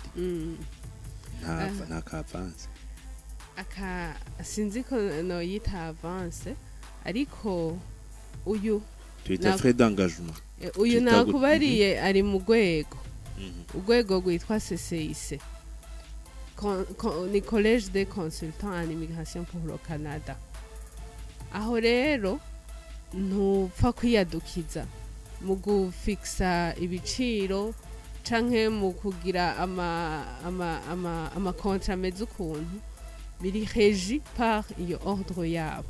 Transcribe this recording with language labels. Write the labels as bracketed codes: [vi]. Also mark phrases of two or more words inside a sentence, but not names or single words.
[rn] Nta ka avance. Aka sinzi ko no yita avance ariko uyu twita [fr] frais d'engagement. [rn] Uyu nakubariye ari mu gwego. Ugwego gwitwa CCIC. [fr] Ni collège des consultants en immigration pour le Canada. [rn] Aho rero ntupfa kwiyadukiza mu gufixa ibiciro canke mu kugira ama contrat meze ukuntu biri régi par iyo ordre yabo.